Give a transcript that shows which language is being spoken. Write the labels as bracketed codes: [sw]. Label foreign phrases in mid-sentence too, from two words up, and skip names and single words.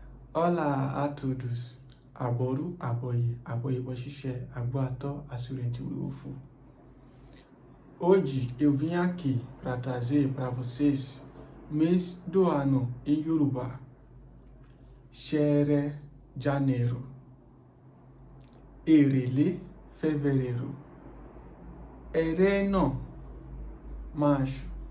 [pt] Olá a todos. [yo] Aboru, aboye, bochiché, aguató, assurente ufo. [pt] Hoje eu vim aqui para trazer para vocês mês do ano em Yorùbá. Ṣẹẹrẹ, janeiro. Èrèlé, fevereiro. Ẹrẹ́nà, março.